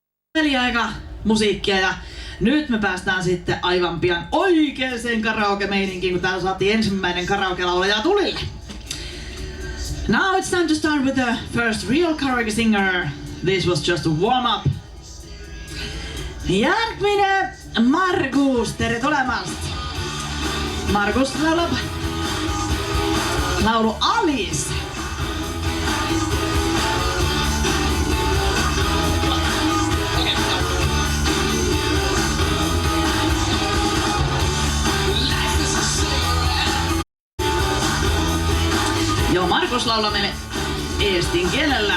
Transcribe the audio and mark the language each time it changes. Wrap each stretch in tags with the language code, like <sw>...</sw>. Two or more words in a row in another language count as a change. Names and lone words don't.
<fi>peliaika musiikkia ja nyt me päästään sitten aivan pian oikeeseen karaoke-meininkiin, kun täällä saatiin ensimmäinen karaoke-laulaja tulille.</fi> <en>Now it's time to start with the first real karaoke singer. This was just a warm-up.</en> <et>Järkminen Markus, tere tulemast! Markus laulab laulu Alice.</et> <fi>Joo, Markus laulaa meille eestin kielellä.</fi>